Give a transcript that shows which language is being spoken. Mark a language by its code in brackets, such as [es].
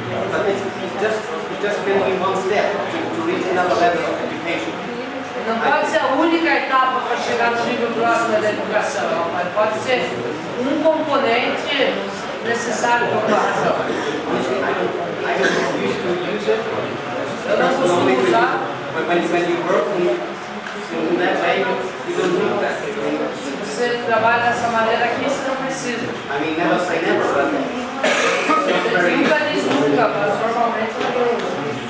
[en] But it's just been in one step to reach another level of education. [pt] Não pode ser a única etapa para chegar no nível próximo da educação, mas pode ser um componente necessário para a educação. [en] I don't used to use it. [pt] Eu não costumo usar. [en] But when you work in that way, you don't need that. [pt] Se você trabalha dessa maneira aqui, você não precisa. [en] I mean, never say never, but it's not very [pt] Nunca diz nunca, mas normalmente não uso.